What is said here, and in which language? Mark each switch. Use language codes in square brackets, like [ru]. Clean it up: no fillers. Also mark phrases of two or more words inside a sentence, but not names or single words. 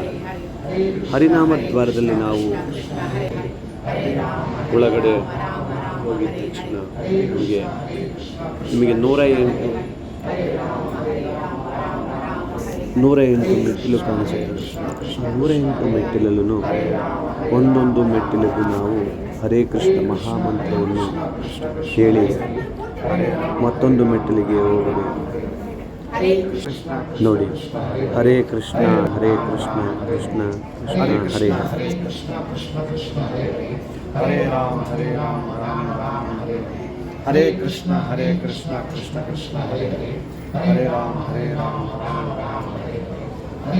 [kn] ಹರಿನಾಮ ದ್ವಾರದಲ್ಲಿ ನಾವು ಒಳಗಡೆ ಹೋಗಿದ ತಕ್ಷಣ ನಿಮಗೆ 108 ಮೆಟ್ಟಿಲು ಕಾಣಿಸುತ್ತೆ. 108 ಮೆಟ್ಟಿಲಲ್ಲೂ ಒಂದೊಂದು ಮೆಟ್ಟಿಲಿಗೂ ನಾವು ಹರೇ ಕೃಷ್ಣ ಮಹಾಮಂತ್ರವನ್ನು ಹೇಳಿ ಮತ್ತೊಂದು ಮೆಟ್ಟಿಲಿಗೆ ಹೋಗಬೇಕು. ನೋಡಿ, [sa] ಹರೇ ಕೃಷ್ಣ ಹರೇ ಕೃಷ್ಣ ಕೃಷ್ಣ ಕೃಷ್ಣ ಹರೇ ಹರೇ, ಹರೇ ರಾಮ ಹರೇ ರಾಮ ರಾಮ ರಾಮ ಹರೇ ಹರೇ ಕೃಷ್ಣ ಕೃಷ್ಣ ಕೃಷ್ಣ ಹರೇ ಹರೇ, ಹರೇ ರಾಮ ರಾಮ ರಾಮ ಹರೇ ಹರೇ